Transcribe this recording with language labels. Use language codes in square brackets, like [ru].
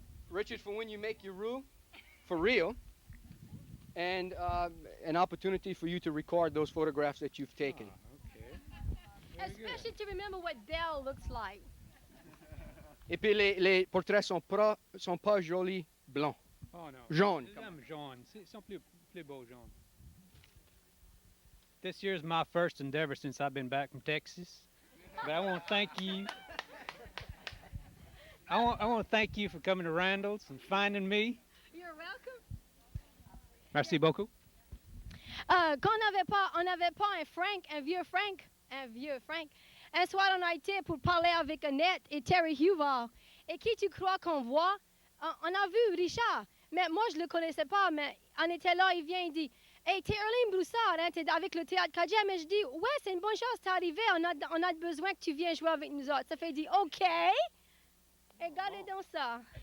[en] Richard, for when you make your roux, for real, and an opportunity for you to record those photographs that you've taken. Okay. Especially to remember what Dell looks like. [fr] Et puis les portraits sont pas jolis blancs. Oh non. Jaune. J'aime jaune. Ils sont plus beaux jaunes. [en] This year's my first endeavor since I've been back from Texas. But I want to thank you. I want to thank you for coming to Randall's and finding me. You're welcome. [fr] Merci beaucoup. Quand on n'avait pas un vieux Frank. Un soir, on a été pour parler avec Annette et Terry Huval. Et qui tu crois qu'on voit? On a vu Richard, mais moi, je le connaissais pas, mais on était là, il vient, il dit, « Hey, t'es Erling Broussard, hein, t'es avec le Théâtre Cadien. » Mais je dis, « Ouais, c'est une bonne chose, t'es arrivé, on a besoin que tu viennes jouer avec nous autres. » Ça fait dire, « OK. » Et regardez donc ça.